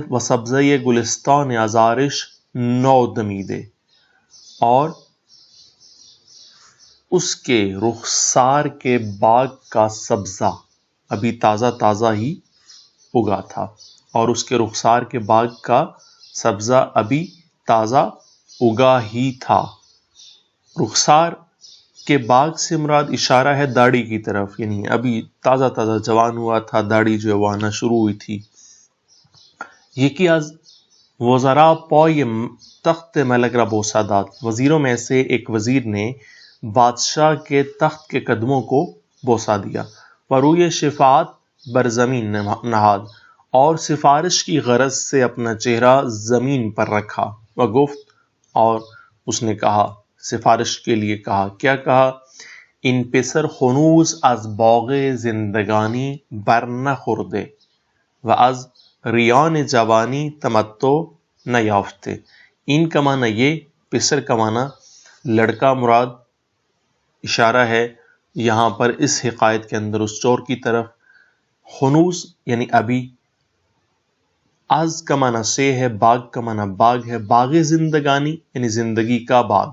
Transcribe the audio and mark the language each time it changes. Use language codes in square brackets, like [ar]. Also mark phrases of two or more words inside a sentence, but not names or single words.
[fa] وہ سبزہ گلستان آزارش نو دمیدے, [ur] اور اس کے رخسار کے باغ کا سبزہ ابھی تازہ تازہ ہی اگا تھا, اور اس کے رخسار کے باغ کا سبزہ ابھی تازہ اگا ہی تھا. رخسار کے باغ سے مراد اشارہ ہے داڑھی کی طرف, یعنی ابھی تازہ تازہ جوان ہوا تھا, داڑھی جو ہے وہ آنا شروع ہوئی تھی. [fa] یکی از وزراء پای تخت ملک را بوسا داد, [ur] وزیروں میں سے ایک وزیر نے بادشاہ کے تخت کے قدموں کو بوسا دیا. [fa] وروی شفاعت بر زمین نہاد, [ur] اور سفارش کی غرض سے اپنا چہرہ زمین پر رکھا. وگفت, اور اس نے کہا, سفارش کے لیے کہا. کیا کہا؟ [fa] ان پسر خنوز از باغ زندگانی بر نخورده و از ریان جوانی تمتع نیافته. [ur] ان کا معنی یہ, پسر کا معنی لڑکا مراد اشارہ ہے یہاں پر اس حکایت کے اندر اس چور کی طرف. خنوز یعنی ابھی, از کا معنی سے ہے, باغ کا معنی باغ ہے, [fa] باغ زندگانی [ur] یعنی زندگی کا باغ.